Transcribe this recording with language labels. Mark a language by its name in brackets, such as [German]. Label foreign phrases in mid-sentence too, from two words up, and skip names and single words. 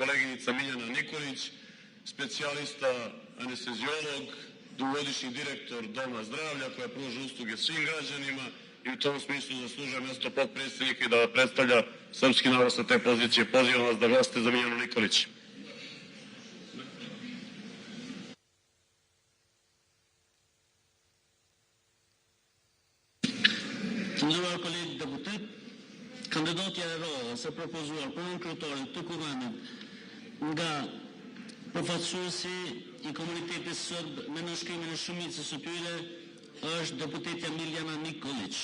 [Serbian] koleginica Miljana Nikolić, specijalista anesteziolog, dugogodišnji direktor Doma zdravlja koja pruža usluge svim građanima i u tom smislu zaslužuje mjesto potpredsjednika i da predstavlja srpski narod sa te pozicije. Pozivam vas da glasate za Miljanu Nikolić. [Albanian] Nderuar kolegë deputet, kandidatja e radhës e propozuar për kryetarin të Kuvendit nga përfaqësuesi i komunitetit serb me nënshkrimin e shumicës së tyre është deputetja Miljana Nikolić.